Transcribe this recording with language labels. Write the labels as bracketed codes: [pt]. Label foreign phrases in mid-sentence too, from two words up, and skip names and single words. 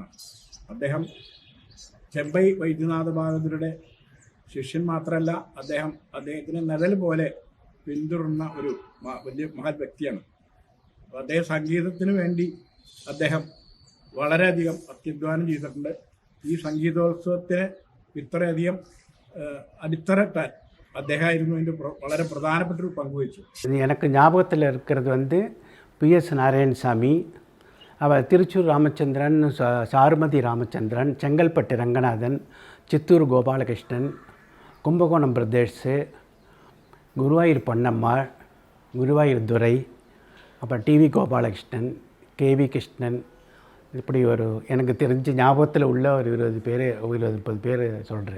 [ml] അദ്ദേഹം ചെമ്പൈ വൈദ്യനാഥ ഭാഗവതരുടെ ശിഷ്യൻ മാത്രമല്ല, അദ്ദേഹത്തിന് നിഴൽ പോലെ പിന്തുടർന്ന ഒരു വലിയ മഹത് വ്യക്തിയാണ്. അപ്പോൾ അദ്ദേഹം സംഗീതത്തിന് വേണ്ടി അദ്ദേഹം വളരെയധികം അത്യധ്വാനം ചെയ്തിട്ടുണ്ട്. ഈ സംഗീതോത്സവത്തിന് ഇത്രയധികം അടിത്തറട്ടാൻ അദ്ദേഹമായിരുന്നു ഇതിൻ്റെ വളരെ പ്രധാനപ്പെട്ടൊരു പങ്കുവഹിച്ചു. [ta] எனக்கு ஞாபகத்தில் இருக்கிறது வந்து PS நாராயணசாமி, அவர் திருச்சூர் ராமச்சந்திரன், சாருமதி ராமச்சந்திரன், செங்கல்பட்டு ரங்கநாதன், சித்தூர் கோபாலகிருஷ்ணன், கும்பகோணம் பிரதேஷ், குருவாயூர் பொன்னம்மாள், குருவாயூர் துரை, அப்புறம் TV கோபாலகிருஷ்ணன், KV கிருஷ்ணன், இப்படி ஒரு எனக்கு தெரிஞ்ச ஞாபகத்தில் உள்ள ஒரு 20 பேர் 30 பேர் சொல்கிறேன்.